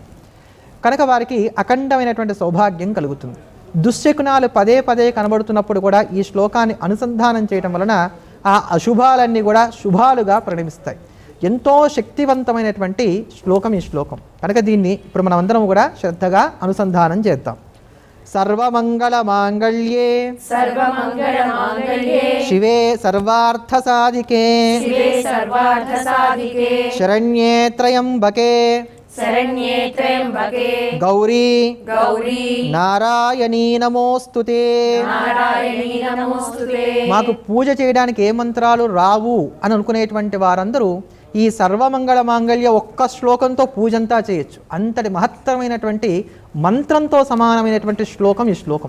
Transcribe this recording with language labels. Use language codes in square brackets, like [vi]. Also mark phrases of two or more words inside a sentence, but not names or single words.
[te] కనుక వారికి అఖండమైనటువంటి సౌభాగ్యం కలుగుతుంది. దుశ్శకునాలు పదే పదే కనబడుతున్నప్పుడు కూడా ఈ శ్లోకాన్ని అనుసంధానం చేయటం వలన ఆ అశుభాలన్నీ కూడా శుభాలుగా పరిణమిస్తాయి. ఎంతో శక్తివంతమైనటువంటి శ్లోకం ఈ శ్లోకం. కనుక దీన్ని ఇప్పుడు మనం అందరం కూడా శ్రద్ధగా అనుసంధానం చేద్దాం. [sa] सर्वमङ्गलमाङ्गल्ये सर्वमङ्गलमाङ्गल्ये शिवे सर्वार्थसाधिके शिवे सर्वार्थसाधिके शरण्ये त्र्यम्बके शरण्ये त्र्यम्बके गौरी गौरी నారాయణీ నమోస్తుతే. నారాయణీ నమోస్తుతే. [te] మాకు పూజ చేయడానికి ఏ మంత్రాలు రావు అని అనుకునేటువంటి వారందరూ ఈ [sa] సర్వమంగళ మాంగళ్య [te] ఒక్క శ్లోకంతో పూజంతా చేయొచ్చు. అంతటి మహత్తరమైనటువంటి మంత్రంతో సమానమైనటువంటి శ్లోకం ఈ శ్లోకం.